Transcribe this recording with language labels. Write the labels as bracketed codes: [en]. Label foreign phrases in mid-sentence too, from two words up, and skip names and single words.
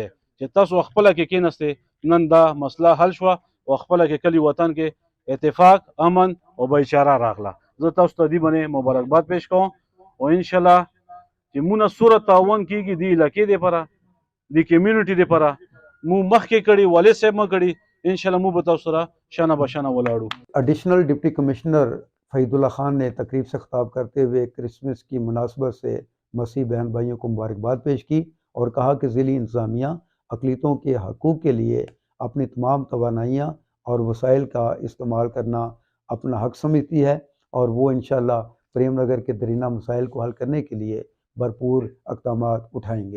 [ps] چې تاسو خپله کې کېناستې نن دا مسله حل شوه او خپله کې کلي وطن کې اتفاق امن او بایچاره راغله. زه تاسو ته دې باندې مبارکباد پیش کوم او انشاءالله چې مونږ سوره تعاون کېږي دې علاقې دپاره دې کمیونټي دپاره مونږ مخکې کړي والد صاحب مو کړي انشاءالله مونږ به تاسو سره شانه بشانه ولاړو. [ur] ایڈیشنل ڈپٹی کمشنر فہید اللہ خان نے تقریب سے خطاب کرتے ہوئے کرسمس کی مناسبت سے مسیح بہن بھائیوں کو مبارکباد پیش کی اور کہا کہ ضلعی انتظامیہ اقلیتوں کے حقوق کے لیے اپنی تمام توانائیاں اور وسائل کا استعمال کرنا اپنا حق سمجھتی ہے اور وہ انشاءاللہ پریم نگر کے درینہ مسائل کو حل کرنے کے لیے بھرپور اقدامات اٹھائیں گے.